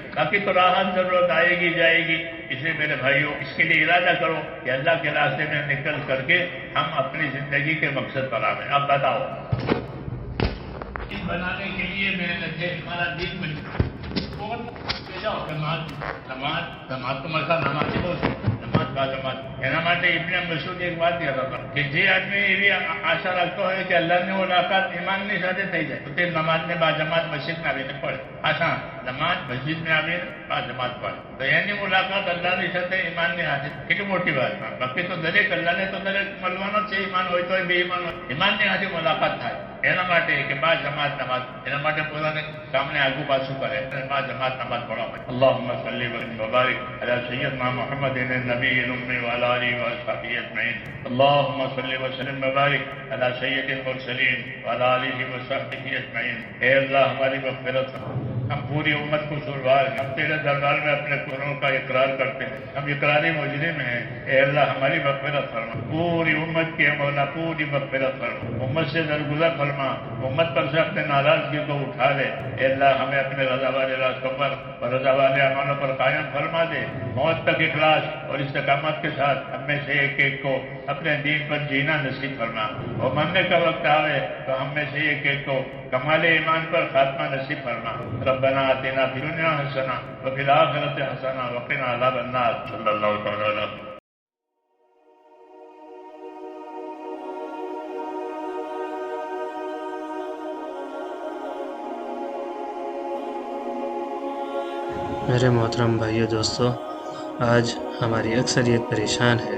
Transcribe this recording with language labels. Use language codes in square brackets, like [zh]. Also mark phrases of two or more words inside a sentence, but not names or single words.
[ur] باقی تو راحت ضرورت آئے گی جائے گی. اس لیے میرے بھائیوں اس کے لیے ارادہ کرو کہ اللہ کے راستے میں نکل کر کے ہم اپنی زندگی کے مقصد پر آویں. اب بتاؤ بنانے کے لیے محنت ہے، ہمارا دین بن جاؤ. نماز تو مسئلہ نماز ہی بہت نماز با جماعت [gu] એના માટે [ur] ابن مسعود ایک بات کہتا تھا کہ [gu] જે આદમી એવી આશા રાખતો હોય કે અલ્લાહની મુલાકાત ઈમાનની સાથે થઈ જાય તો તે નમાઝને બા જમાત મસ્જિદમાં આવીને પઢે. આશા નમાઝ મસ્જિદમાં આવીને બા જમાત પઢે તો એની મુલાકાત અલ્લાહની સાથે ઈમાનની હાથે કેટલી મોટી વાત. બાકી તો દરેક અલ્લાહને તો દરેક મળવાનો જ છે, ઈમાન હોય તો બે ઈમાન હોય, ઈમાનની હાથે મુલાકાત થાય. એના માટે કે બા જમાત નમાઝ, એના માટે પોતાને કામને આગુ પાછું કરે બા જમાત નમાઝ પઢવા પડે. [ar] اللهم صل وبارك على سيدنا محمد النبي الأمي وعلى آله وصحبه أجمعين. اللهم صل وسلم وبارك على سيد المرسلين وعلى آله وصحبه أجمعين. [ur] اے اللہ ہماری مغفرت کرو. ہم پوری امت کو سروار ہے. ہم تیرے دربار میں اپنے گناہوں کا اقرار کرتے ہیں. ہم اقراری مجرم ہیں. اے اللہ ہماری مغفرت فرما. پوری امت کے مولا پوری مغفرت فرما. امت سے درگزر فرما. امت پر سے اپنے ناراضگی کو اٹھا لے. اے اللہ ہمیں اپنے رضا والے راستوں پر اور رضا والے امانوں پر قائم فرما دے. موت تک اخلاص اور استقامت کے ساتھ ہم میں سے ایک ایک کو اپنے دین پر جینا نصیب فرما. اور مرنے کا وقت آوے تو ہم میں سے ایک ایک کو کمال ایمان پر خاتمہ نصیب فرما. [ar] ربنا آتنا فی الدنیا حسنہ وفی الآخرۃ حسنہ وقنا عذاب النار. صلی اللہ تعالی علیہ وسلم. [ur] میرے محترم بھائیو دوستو، آج ہماری اکثریت پریشان ہے.